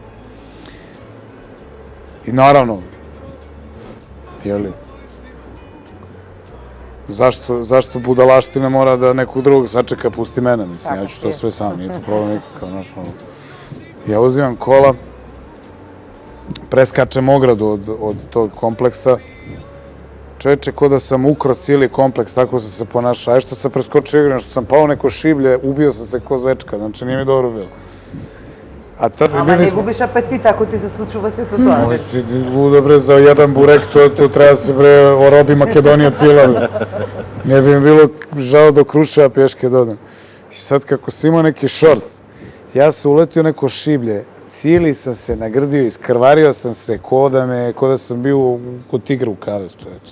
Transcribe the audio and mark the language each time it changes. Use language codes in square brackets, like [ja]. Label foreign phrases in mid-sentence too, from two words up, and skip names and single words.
[sr] I naravno, jeli, zašto budalaština mora da nekog drugog sačeka, pusti mene, mislim, ja ću to sve sam, nije to problem nikakav, znaš, ono. Ja uzimam kola, preskačem ogradu od tog kompleksa, čoveče, ko da sam ukro cijeli kompleks, tako sam se ponašao. Aj što sam preskočio igram, što sam pao neko šiblje, ubio sam se ko zvečka, znači nije mi dobro bilo. [mk] Ама не губиш апетит ако ти се случува сето тоа. [sr] Лудо бре, за jedan burek, to treba se bre orobi Makedonija cijela. Ne bi mi bilo žao do Kruševa pješke dodam. I sad kako sam imao neki šorc, ja sam uletio neko šiblje, cijeli sam se nagrdio, iskrvario sam se ko da sam bio kod tigra u kavez, čoveče.